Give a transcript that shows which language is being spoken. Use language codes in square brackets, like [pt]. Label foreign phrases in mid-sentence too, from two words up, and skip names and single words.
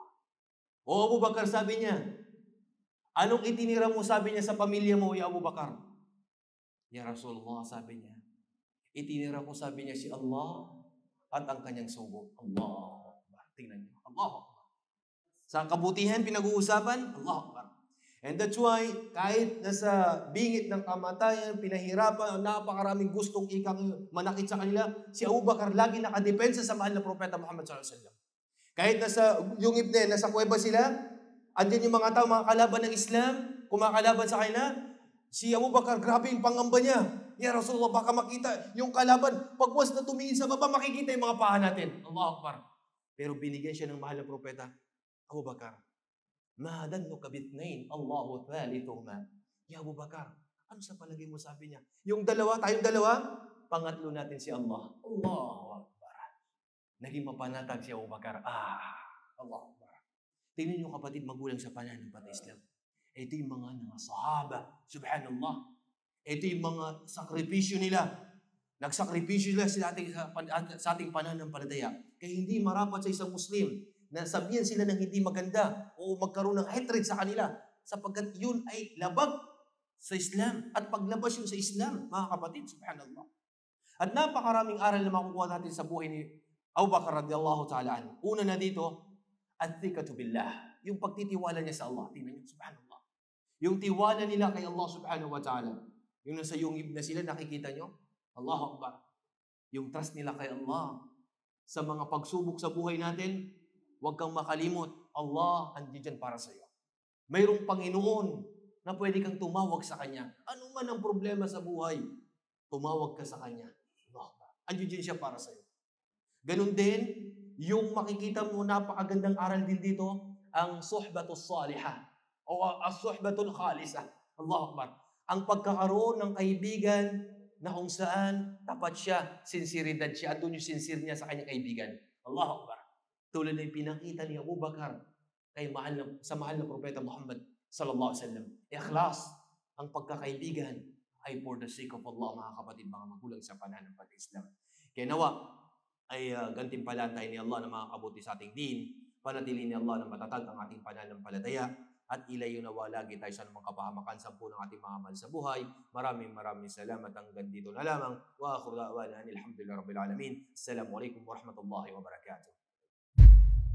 [tl] O Abu Bakar, sabi niya, anong itinira mo, sabi niya, sa pamilya mo, ya Abu Bakar? [ar] يا رسول الله, [tl] sabi niya, itinira ko, sabi niya, si Allah at ang kanyang sugo. Allah. Tingnan niyo. Allah. Sa kabutihan, pinag-uusapan, [ar] الله أكبر. [en] And that's why, [tl] kahit nasa bingit ng kamatayan, pinahirapan, napakaraming gustong ikang manakit sa kanila, si Abu Bakar lagi nakadepensa sa mahal na Propeta Muhammad [ar] صلى الله عليه وسلم. [tl] Kahit yung ibne, nasa kuweba sila, andyan yung mga tao, mga kalaban ng Islam, kumakalaban sa kanila. Si Abu Bakar, grabe yung pangamba niya. [ar] يا رسول الله, [tl] baka makita yung kalaban. Pagwas na tumingin sa baba, makikita yung mga paa natin. [ar] الله أكبر. [tl] Pero binigyan siya ng mahal na propeta. [ar] أبا بكر، ما ظنك باثنين، الله ثالثهما. [tl] Ya Abu Bakar, ano sa palagay mo, sabi niya? Yung dalawa, tayong dalawa, pangatlo natin si Allah. [ar] الله أكبر. [tl] Naging mapanatag si Abu Bakar. [ar] الله أكبر. [tl] Tingnan niyo kapatid, magulang sa pananampalataya Islam. Ito yung mga sahaba. Subhanallah. Ito yung mga sakripisyo nila. Nagsakripisyo sila sa ating pananampalataya. Kaya hindi marapat sa isang Muslim na sabihan sila ng hindi maganda o magkaroon ng hatred sa kanila sapagkat yun ay labag sa Islam. At paglabas yun sa Islam, mga kapatid, subhanallah. At napakaraming aral na makukuha natin sa buhay ni Abu Bakar [ar] رضي الله تعالى عنه. [tl] Una na dito, [ar] الثقة بالله. [tl] Yung pagtitiwala niya sa Allah. Tingnan niyo, subhanallah. Yung tiwala nila kay Allah [ar] سبحانه وتعالى. [tl] Yung nasa yungib na sila, nakikita niyo? [ar] الله أكبر. [tl] Yung trust nila kay Allah. Sa mga pagsubok sa buhay natin, huwag kang makalimot. Allah, andiyan para sa iyo. Mayroong Panginoon na pwede kang tumawag sa Kanya. Ano man ang problema sa buhay, tumawag ka sa Kanya. Allah, andiyan siya para sa iyo. Ganun din, yung makikita mo, napakagandang aral din dito, ang [ar] الصحبة الصالحة [tl] o [ar] الصحبة الخالصة. الله أكبر. [tl] Ang pagkakaroon ng kaibigan na kung saan tapat siya, sinseridad siya, at doon yung sincere niya sa kanyang kaibigan. [ar] الله أكبر. [tl] Tulad na yung pinakita ni Abu Bakar sa mahal na propeta Muhammad [ar] صلى الله عليه وسلم. [tl] Ikhlas, ang pagkakaibigan ay [en] for the sake of Allah, [tl] mga kapatid, mga magulang sa pananampalataya Islam. Kaya nawa ay gantimpalatay ni Allah na makakabuti sa ating din, panatili ni Allah na matatag ang ating pananampalataya, at ilayo nawa lagi tayo sa mga kapahamakan sa ng ating mga mahal sa buhay. Maraming salamat. Hanggang dito na lamang. [ar] وآخر دعوانا الحمد لله رب العالمين. السلام عليكم ورحمة الله وبركاته.